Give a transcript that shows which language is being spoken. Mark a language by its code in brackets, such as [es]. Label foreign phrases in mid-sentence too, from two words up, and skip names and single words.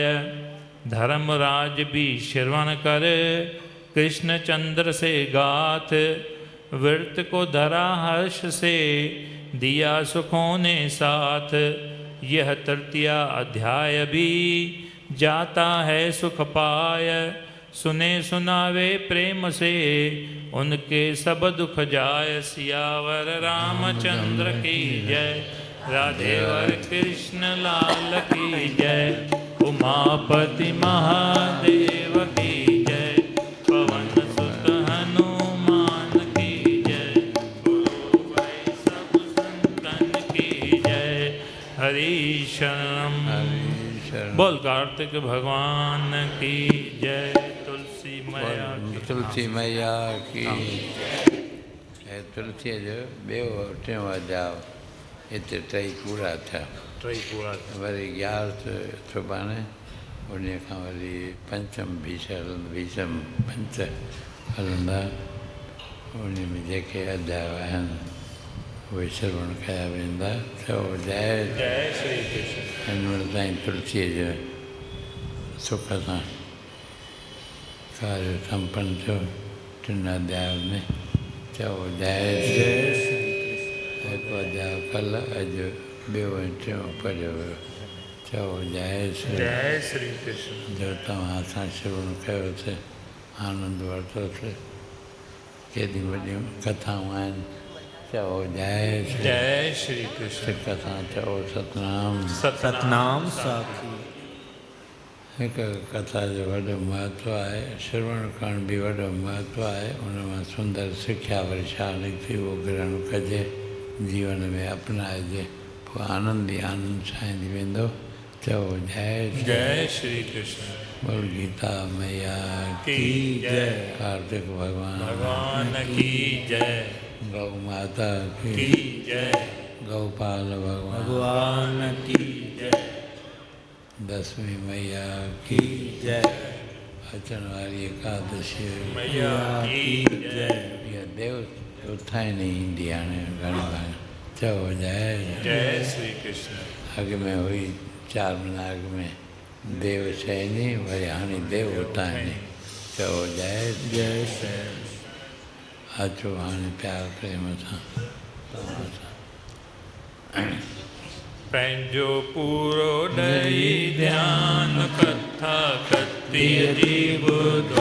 [hi] धर्मराज भी श्रवण कर कृष्ण चंद्र से गाथ, व्रत को धरा हर्ष से दिया सुखों ने साथ। यह तृतीय अध्याय भी जाता है सुख पाय, सुने सुनावे प्रेम से उनके सब दुख जाय। सियावर रामचंद्र की जय, राधेवर कृष्ण लाल की जय। उमापति महादेव की जय, पवन सुत हनुमान की जय। गुरु भाई सब संतन की जय। हरि शरणम बोल कार्तिक भगवान की जय। तुलसी मैया की तुलसी मैया की [sd] तुलसी जो ॿियो टियों अध्याय हिते टई पूरा थिया। वरी 11 सुभाणे उन खां वरी पंचम भीषम पंच हलंदा। उन में जेके अध्याय आहिनि उहे श्रवण कया वेंदा। चओ जय जय श्री कृष्ण। हिन महिल ताईं तुलसीअ जो सुख सां कार्य संपन्न थियो 3 अध्याय में। चओ जय श्री हिकु अध्याय कल्ह, अॼु ॿियो ऐं टियों पढ़ियो वियो। चओ जय श्री कृष्ण। जो तव्हां सां श्रवण कयोसीं, आनंद वरितोसीं। केॾी वॾियूं कथाऊं आहिनि। चओ जय श्री कृष्ण। सिक सां चओ सतनाम। सतनाम साखी। हिकु कथा जो वॾो महत्व आहे, श्रवण करण बि वॾो महत्व आहे। उन मां सुंदर सिख्या वरी छा निकिती उहो ग्रहण कजे, जीवन में अपनाइजे, पोइ आनंद ई आनंद छाईंदी वेंदो। चओ जय श्री कृष्ण। [hi] बोल गीता मैया की जय। कार्तिक भगवान की जय। गौ माता की जय। गौपाल भगवान की जय। दसवीं मैया की जय। अचण वारी एकादशी मैया की जय। [sd] इहा देव उथाइण ईंदी हाणे घणी बार। चओ जय श्री कृष्ण। अॻ में हुई 4 महीना अॻ में देव शयनी, वरी हाणे देव उथाइणी। चओ जय श्री। अचो हाणे प्यार प्रेम सां तव्हां सां। पंहिंजो पूरो ॾई ध्यान कथा कतीअ जी ॿुधो।